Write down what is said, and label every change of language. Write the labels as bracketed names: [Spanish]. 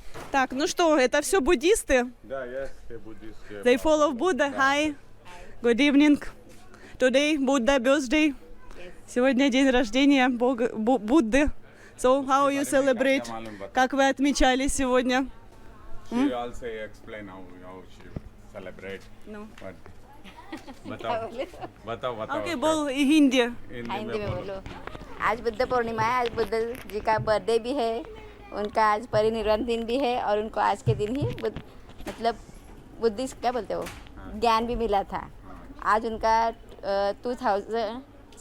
[Russian] Так, ну что, это все буддисты? Да, [English] yes, [Russian] буддисты. [English] They follow Buddha. Hi. Good evening. Today Buddha birthday. [Russian] Сегодня день рождения Будды. [English] So, how you celebrate? [Russian] Как вы отмечали сегодня? [English] She also explain how she celebrate. No. [Hindi] बताओ Okay, बोल हिंदी. हिंदी में बोलो। आज बुद्ध पूर्णिमा है, आज बुद्ध जी का बर्थडे भी है, उनका आज परिनिर्वाण दिन भी है और उनको आज के दिन ही मतलब बुद्धिस्ट क्या बोलते हो ज्ञान भी मिला था। आज उनका